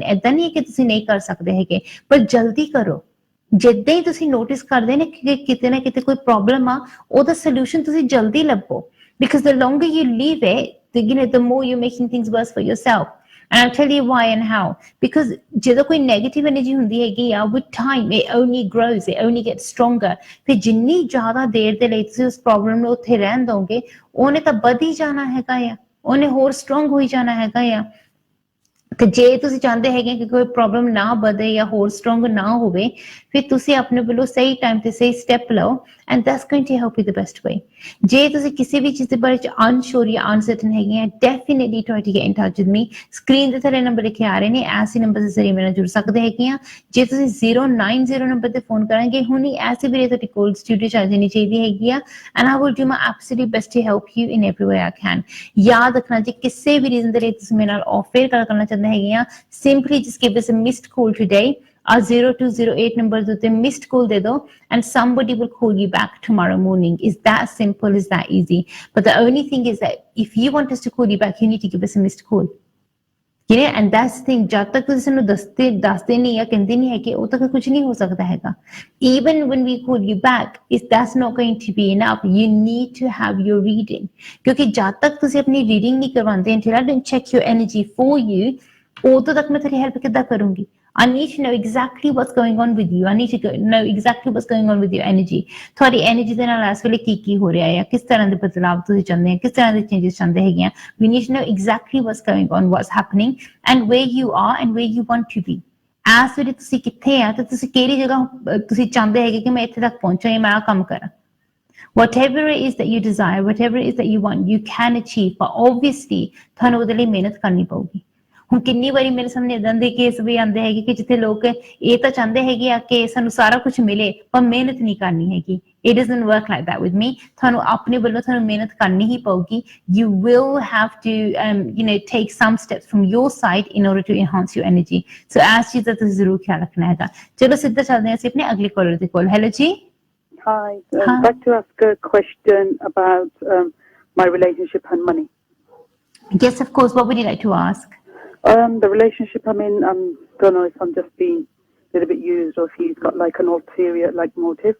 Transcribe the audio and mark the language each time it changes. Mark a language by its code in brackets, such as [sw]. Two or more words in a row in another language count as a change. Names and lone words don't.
[pa] ਏਦਾਂ ਨਹੀਂ ਹੈ ਕਿ ਤੁਸੀਂ ਨਹੀਂ ਕਰ ਸਕਦੇ ਹੈਗੇ, ਪਰ ਜਲਦੀ ਕਰੋ। ਜਿੱਦਾਂ ਹੀ ਤੁਸੀਂ ਨੋਟਿਸ ਕਰਦੇ ਨੇ ਕਿ ਕਿਤੇ ਨਾ ਕਿਤੇ ਕੋਈ ਪ੍ਰੋਬਲਮ ਆ, ਉਹਦਾ ਸੋਲੂਸ਼ਨ ਤੁਸੀਂ ਜਲਦੀ ਲੱਭੋ, ਬਿਕਾਜ਼ [en] the longer you leave it, the more you're making things worse for yourself. And I'll tell you why and how. [pa] Because ਜਦੋਂ ਕੋਈ ਨੈਗੇਟਿਵ એનર્ਜੀ ਹੁੰਦੀ ਹੈਗੀ ਆ, [en] with time it only grows, it only gets stronger. [pa] ਫਿਰ ਜਿੰਨੀ ਜ਼ਿਆਦਾ ਦੇਰ ਦੇ ਲਈ ਤੁਸੀਂ ਉਸ ਪ੍ਰੋਬਲਮ ਨੂੰ ਉੱਥੇ ਰਹਿਣ ਦੋਗੇ, ਉਹਨੇ ਤਾਂ ਵੱਧ ਹੀ ਜਾਣਾ ਹੈਗਾ ਆ, ਉਹਨੇ ਹੋਰ ਸਟਰੋਂਗ ਹੋਈ ਜਾਣਾ ਹੈਗਾ ਆ। ਤੇ ਜੇ ਤੁਸੀਂ ਚਾਹੁੰਦੇ ਹੈਗੇ ਕਿ ਕੋਈ ਪ੍ਰੋਬਲਮ ਨਾ ਵਧੇ ਜਾਂ ਹੋਰ ਸਟਰੋਂਗ ਨਾ ਹੋਵੇ, ਫਿਰ ਤੁਸੀਂ ਆਪਣੇ ਵੱਲੋਂ ਸਹੀ ਟਾਈਮ ਤੇ ਸਹੀ ਸਟੈਪ ਲਓ, [en] and that's going to help you the best way. [pa] ਜੇ ਤੁਸੀਂ ਕਿਸੇ ਵੀ ਚੀਜ਼ ਦੇ ਬਾਰੇ ਚ ਅਨਸ਼ੋਰ ਜਾਂ ਅਨਸਰਟਨ ਹੈਗੇ ਆ, [en] definitely try to get in touch with me. [pa] ਸਕਰੀਨ ਤੇ ਥੱਲੇ ਨੰਬਰ ਲਿਖੇ ਆ ਰਹੇ ਨੇ, ਐਸੇ ਨੰਬਰ ਦੇ ਜ਼ਰੀਏ ਮੇਰੇ ਨਾਲ ਜੁੜ ਸਕਦੇ ਹੈਗੇ ਆ। ਜੇ ਤੁਸੀਂ 090 ਨੰਬਰ ਤੇ ਫੋਨ ਕਰਾਂਗੇ, ਹੁਣੀ ਐਸੇ ਵੀਰੇ ਤੁਹਾਡੀ ਕੋਲ ਸਟੂਡੀਓ ਚ ਆ ਜਾਣੀ ਚਾਹੀਦੀ ਹੈਗੀ ਆ, [en] and I will do my absolute best to help you in every way I can. [pa] ਯਾਦ ਰੱਖਣਾ, ਜੇ ਕਿਸੇ ਵੀ ਰੀਜ਼ਨ ਦੇ ਲਈ ਤੁਸੀਂ ਮੇਰੇ ਨਾਲ ਆਫਰ ਕਰਨਾ ਚਾਹੁੰਦੇ ਹੈਗੇ ਆ, [en] simply just give us a missed call today. Our 0208 number [pa] ਦੇ ਉੱਤੇ [en] missed call [pa] ਦੇ ਦਿਓ, [en] and somebody will call you back tomorrow morning. Is that simple? Is that easy? But the only thing is that if you want us to call you back, you need to give us a missed call. And that's the thing. [pa] ਜਦ ਤੱਕ ਤੁਸੀਂ ਸਾਨੂੰ ਦੱਸਦੇ ਨਹੀਂ ਜਾਂ ਕਹਿੰਦੇ ਨਹੀਂ ਹੈਗੇ, ਉਦੋਂ ਤੱਕ ਕੁਝ ਨਹੀਂ ਹੋ ਸਕਦਾ ਹੈਗਾ। [en] Even when we call you back, that's not going to be enough. You need to have your reading. [pa] ਕਿਉਂਕਿ ਜਦ ਤੱਕ ਤੁਸੀਂ ਆਪਣੀ ਰੀਡਿੰਗ ਨਹੀਂ ਕਰਵਾਉਂਦੇ, [en] until I don't check your energy for you, [pa] ਉਦੋਂ ਤੱਕ ਮੈਂ ਤੁਹਾਡੀ ਹੈਲਪ ਕਿੱਦਾਂ ਕਰੂੰਗੀ? [en] I need to know exactly what's going on with you. I need to know exactly what's going on with your energy. [pa] ਤੁਹਾਡੀ ਐਨਰਜੀ ਦੇ ਨਾਲ ਇਸ ਵੇਲੇ ਕੀ ਹੋ ਰਿਹਾ ਹੈ, ਕਿਸ ਤਰ੍ਹਾਂ ਦੇ ਬਦਲਾਵ ਤੁਸੀਂ ਚਾਹੁੰਦੇ ਹੋ, ਕਿਸ ਤਰ੍ਹਾਂ ਦੇ ਚੇਂਜਸ ਚਾਹੁੰਦੇ ਹੈਗੇ ਆ। [en] We need to know exactly what's going on, what's happening, and where you are and where you want to be. [pa] ਇਸ ਵੇਲੇ ਤੁਸੀਂ ਕਿੱਥੇ ਆ ਤੇ ਤੁਸੀਂ ਕਿਹੜੀ ਜਗ੍ਹਾ ਤੁਸੀਂ ਚਾਹੁੰਦੇ ਹੈਗੇ ਕਿ ਮੈਂ ਇੱਥੇ ਤੱਕ ਪਹੁੰਚਾਂ ਜਾਂ ਮੈਂ ਆਹ ਕੰਮ ਕਰਾਂ। [en] Whatever it is that you desire, whatever it is that you want, you can achieve, but obviously [pa] ਤੁਹਾਨੂੰ ਉਹਦੇ ਲਈ ਮਿਹਨਤ ਕਰਨੀ ਪਊਗੀ। ਹੁਣ ਕਿੰਨੀ ਵਾਰੀ ਮੇਰੇ ਸਾਹਮਣੇ ਇਦਾਂ ਦੇ ਕੇਸ ਵੀ ਆਉਂਦੇ ਹੈਗੇ ਕਿ ਜਿੱਥੇ ਲੋਕ ਇਹ ਤਾਂ ਚਾਹੁੰਦੇ ਹੈਗੇ ਆ ਕਿ ਸਾਨੂੰ ਸਾਰਾ ਕੁਝ ਮਿਲੇ ਪਰ ਮਿਹਨਤ ਨਹੀਂ ਕਰਨੀ ਹੈਗੀ। [en] It doesn't work like that with me. [pa] ਤੁਹਾਨੂੰ ਆਪਣੇ ਵੱਲੋਂ ਤੁਹਾਨੂੰ ਮਿਹਨਤ ਕਰਨੀ ਹੀ ਪਊਗੀ। [en] You will have to take some steps from your side in order to enhance your energy. So as [pa] ਚੀਜ਼ ਦਾ ਤੁਸੀਂ ਜ਼ਰੂਰ ਖਿਆਲ ਰੱਖਣਾ ਹੈਗਾ। ਚਲੋ ਸਿੱਧਾ ਚੱਲਦੇ ਹਾਂ ਅਸੀਂ ਆਪਣੇ ਅਗਲੇ ਕਾਲਰ ਦੇ ਕੋਲ। ਹੈਲੋ ਜੀ। [en] Hi, I'd like to ask a question about my relationship and money. Yes, of course. What would you like to ask? The relationship I'm in, don't know if I'm just being a little bit used or if he's got like an ulterior motive.